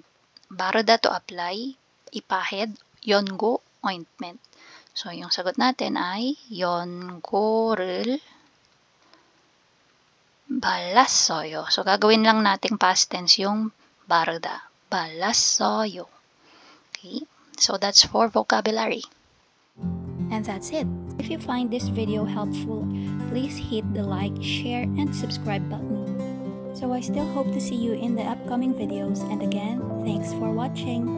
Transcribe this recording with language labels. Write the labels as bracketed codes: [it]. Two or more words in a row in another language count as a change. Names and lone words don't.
[en] 바르다 to apply, ipahid, 연고, ointment. [tl] So, yung sagot natin ay [ko] 연고를 발랐어요. [tl] So, gagawin lang nating [en] past tense [tl] yung 바르다. [ko] 발랐어요. [en] Okay? So, that's for vocabulary. And that's it. If you find this video helpful, please hit the like, share, and subscribe button. So I still hope to see you in the upcoming videos, and again, thanks for watching.